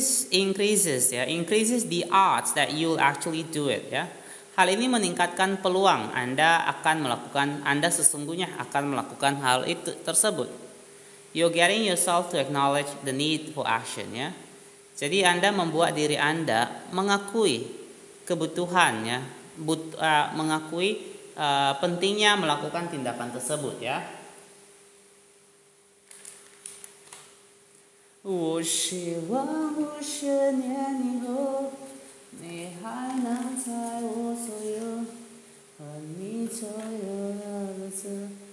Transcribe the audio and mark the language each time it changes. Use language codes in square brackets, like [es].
[en] Increases the odds that you'll actually do it ya. [id] Hal ini meningkatkan peluang Anda sesungguhnya akan melakukan hal itu tersebut. [en] You're getting yourself to acknowledge the need for action ya. [id] Jadi Anda membuat diri Anda mengakui kebutuhannya, mengakui pentingnya melakukan tindakan tersebut ya. [zh] 我希望50年以后，你还能在我左右，和你左右的日子。